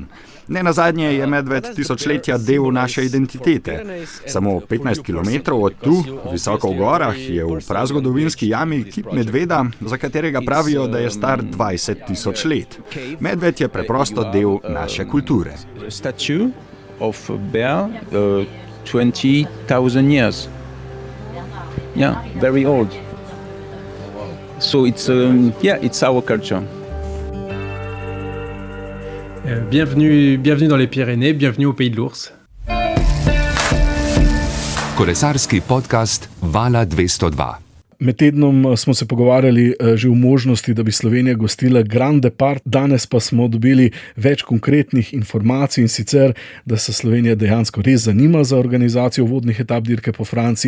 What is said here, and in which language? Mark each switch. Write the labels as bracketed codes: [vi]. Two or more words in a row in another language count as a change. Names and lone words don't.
[sl] Nenazadnje je medved tisočletja del naše identitete. Samo 15 kilometrov od tu, visoko v gorah, je v prazgodovinski jami kip medveda, za katerega pravijo, da je star 20.000 let. Medved je preprosto del naše kulture. [en] Statue of a bear, 20,000 years. Yeah, very old. So it's our culture. [fr] Bienvenue dans les Pyrénées, bienvenue au pays de l'ours. [sl] Kolesarski podcast Vala 202. Med tednom smo se pogovarjali že o možnosti, da bi Slovenija gostila Grand Depart, danes pa smo dobili več konkretnih informacij in sicer, da se Slovenija dejansko res zanima za organizacijo vodnih etap dirke po Franciji.